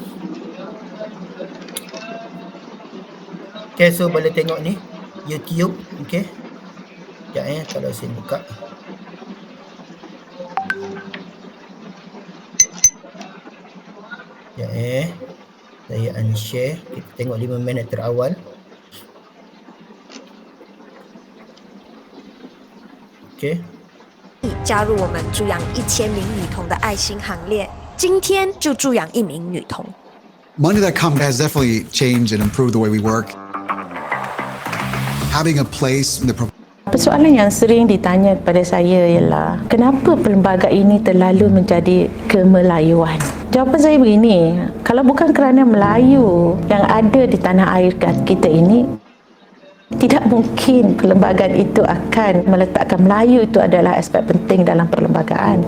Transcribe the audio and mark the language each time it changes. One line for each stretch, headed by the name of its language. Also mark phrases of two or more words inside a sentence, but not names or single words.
English: Okay, so
Malay: boleh tengok ni YouTube. Okey. Sekejap kalau saya buka. Sekejap saya unshare. Kita tengok 5 minit terawal.
Chinese: 加入我们助养1000名女童的爱心行列，今天就助养1名女童。
English: Money that come has definitely changed and improved the way we work. Having a place in the
Malay: Persoalan yang sering ditanya kepada saya ialah kenapa perlembagaan ini terlalu menjadi kemelayuan? Jawapan saya begini, kalau bukan kerana Melayu yang ada di tanah air kita ini, tidak mungkin perlembagaan itu akan meletakkan Melayu itu adalah aspek penting dalam perlembagaan.